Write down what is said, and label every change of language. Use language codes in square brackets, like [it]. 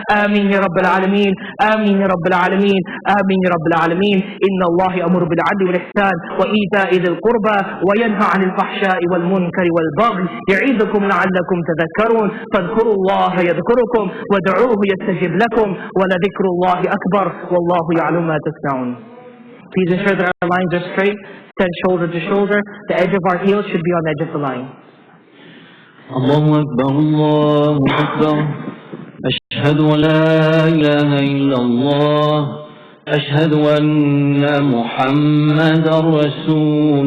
[ar] آمين يا رب العالمين، آمين يا رب العالمين، آمين يا رب العالمين. إن الله يأمر بالعدل والإحسان وإيتاء ذي القربى وينهى عن الفحشاء والمنكر والبغي يعظكم لعلكم تذكرون. فاذكروا الله يذكركم وادعوه يستجب لكم ولذكر الله أكبر والله يعلم ما تصنعون. [en] Please ensure that our lines are straight, stand shoulder to shoulder. The edge of our heels should be on the edge of the line. [ar] الله أكبر الله أكبر أشهد أن لا إله إلا الله أشهد أن محمدا رسول